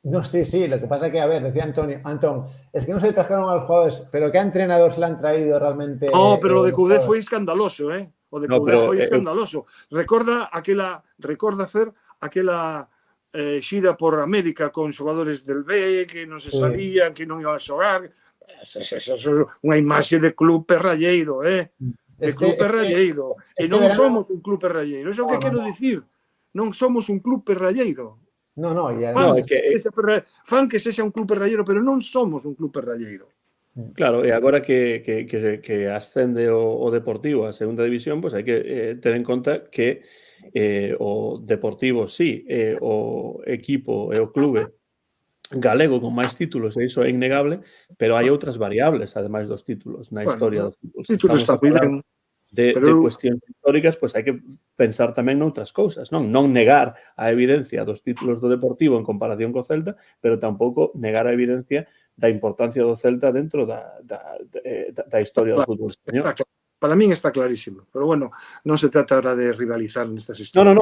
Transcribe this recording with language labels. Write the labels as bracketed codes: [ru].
[es] No, sí, lo que pasa es que, a ver, decía Antón, es que no se trajeron a los jugadores, pero ¿qué entrenadores le han traído realmente? [gl] No, pero o de Coudet foi escandaloso, O de [es] No, [gl] Coudet pero, foi escandaloso. Recorda, Fer, aquela xira por América con xogadores del B, que non se sabían, que non iban a xogar. Eso unha imaxe de club perralleiro, De club perralleiro. E non somos un club perralleiro. Iso que quero dicir? Non somos un club perralleiro. [es] No, y [gl] Fan, [es] además... [gl] fan que sexa un club perralleiro, pero non somos un club perralleiro. Claro, e agora que ascende o Deportivo a segunda división, pois hai que ter en conta que o Deportivo, sí, o equipo e o clube galego con máis títulos, e iso é innegable, pero hai outras variables, ademais dos títulos, na historia do fútbol. O título está moi ben. De cuestións históricas, pois hai que pensar tamén noutras cousas, non negar a evidencia dos títulos do Deportivo en comparación co Celta, pero tampouco negar a evidencia da importancia do Celta dentro da historia do fútbol español. Para min está clarísimo, pero bueno, non se trata ahora de rivalizar nestas historias.